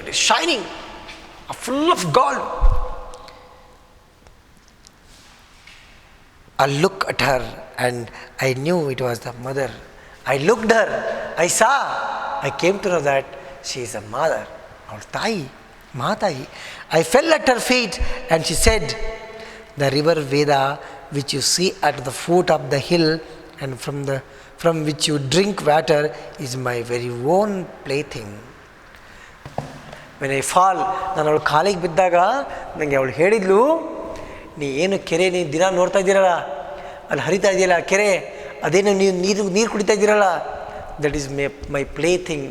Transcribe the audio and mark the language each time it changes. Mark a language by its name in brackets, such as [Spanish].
[English] It is shining, full of gold. I look at her and I knew it was the mother. I looked her, I saw, I came to know that she is a mother. [Kannada] ಅವಳ ತಾಯಿ, ಮಾತಾಯಿ. [English] I fell at her feet and she said, the river Veda which you see at the foot of the hill and from which you drink water is my very own plaything. When I fall, [Kannada] ನಾನು ಅವಳು ಕಾಲಿಗೆ ಬಿದ್ದಾಗ ನನಗೆ ಅವಳು ಹೇಳಿದ್ಲು, ನೀ ಏನು ಕೆರೆ ನೀನು ದಿನ ನೋಡ್ತಾ ಇದ್ದೀರಲ್ಲ, ಅಲ್ಲಿ ಹರಿತಾ ಇದೆಯಲ್ಲ ಕೆರೆ, ಅದೇನು ನೀವು ನೀರು ಕುಡಿತಾ ಇದ್ದೀರಲ್ಲ, [English] That is my plaything.